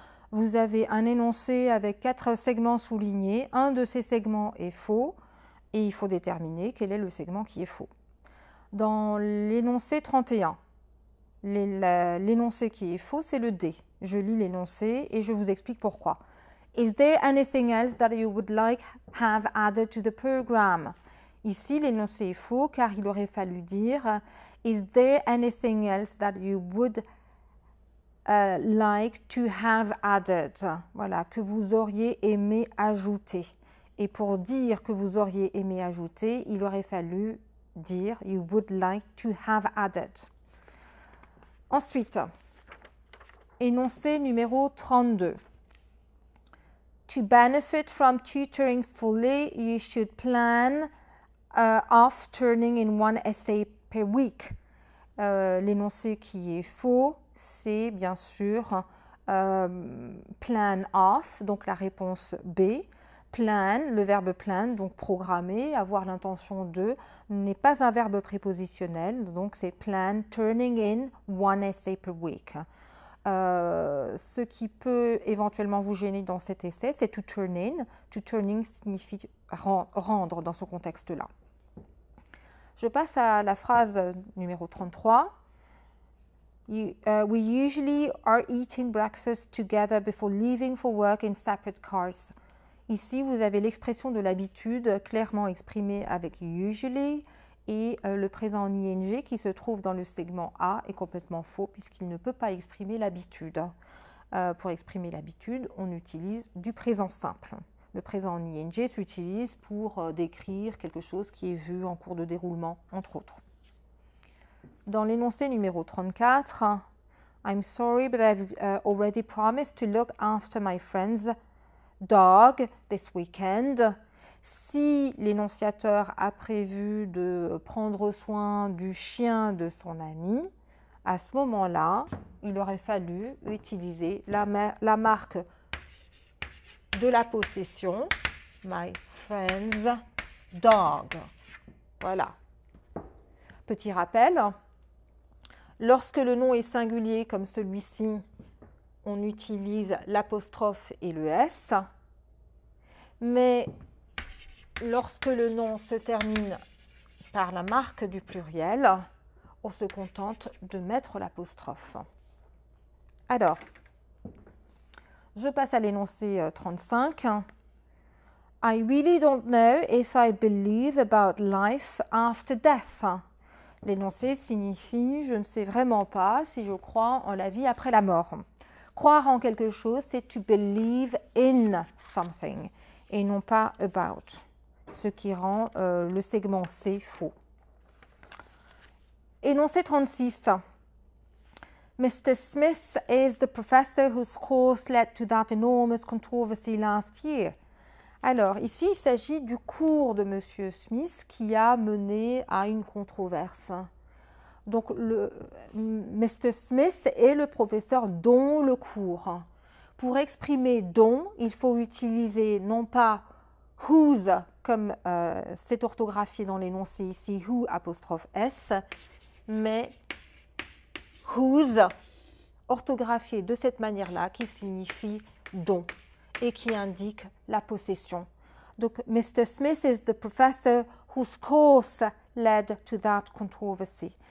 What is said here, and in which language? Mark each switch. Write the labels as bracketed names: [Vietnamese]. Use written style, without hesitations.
[French] Vous avez un énoncé avec 4 segments soulignés. Un de ces segments est faux et il faut déterminer quel est le segment qui est faux. Dans l'énoncé 31, l'énoncé qui est faux, c'est le D. Je lis l'énoncé et je vous explique pourquoi. [English] Is there anything else that you would like have added to the program? [French] Ici, l'énoncé est faux car il aurait fallu dire [English] Is there anything else that you would like to have added? [French] Voilà, que vous auriez aimé ajouter. Et pour dire que vous auriez aimé ajouter, il aurait fallu dire [English] you would like to have added. [French] Ensuite, énoncé numéro 32. [English] To benefit from tutoring fully, you should plan of turning in one essay per week. [French] L'énoncé qui est faux, c'est bien sûr [English] plan of, [French] donc la réponse B. Plan, le verbe plan, donc programmer, avoir l'intention de, n'est pas un verbe prépositionnel, donc c'est [English] plan, turning in one essay per week. [French] Ce qui peut éventuellement vous gêner dans cet essai, c'est [English] to turn in. To turn in [French] signifie rendre dans ce contexte-là. Je passe à la phrase numéro 33. [English] We usually are eating breakfast together before leaving for work in separate cars. [French] Ici, vous avez l'expression de l'habitude clairement exprimée avec usually et le présent en ing qui se trouve dans le segment A est complètement faux puisqu'il ne peut pas exprimer l'habitude. Pour exprimer l'habitude, on utilise du présent simple. Le présent en ing s'utilise pour décrire quelque chose qui est vu en cours de déroulement, entre autres. Dans l'énoncé numéro 34, [English] I'm sorry, but I've already promised to look after my friend's dog this weekend. [French] Si l'énonciateur a prévu de prendre soin du chien de son ami, à ce moment-là, il aurait fallu utiliser la marque de la possession, [English] my friend's dog. [French] Voilà. Petit rappel, lorsque le nom est singulier comme celui-ci, on utilise l'apostrophe et le S, mais lorsque le nom se termine par la marque du pluriel, on se contente de mettre l'apostrophe. Alors, je passe à l'énoncé 35. [English] I really don't know if I believe about life after death. [French] L'énoncé signifie « je ne sais vraiment pas si je crois en la vie après la mort ». Croire en quelque chose, c'est [English] to believe in something [French] et non pas about, ce qui rend le segment C faux. Énoncé 36. Mr. [English] Smith is the professor whose course led to that enormous controversy last year. [French] Alors, ici, il s'agit du cours de M. Smith qui a mené à une controverse. Donc, Mr. Smith est le professeur dont le cours. Pour exprimer dont, il faut utiliser non pas whose, comme c'est orthographié dans l'énoncé ici, who apostrophe S, mais whose, orthographié de cette manière-là, qui signifie dont et qui indique la possession. Donc, Mr. [English] Smith is the professor whose course led to that controversy.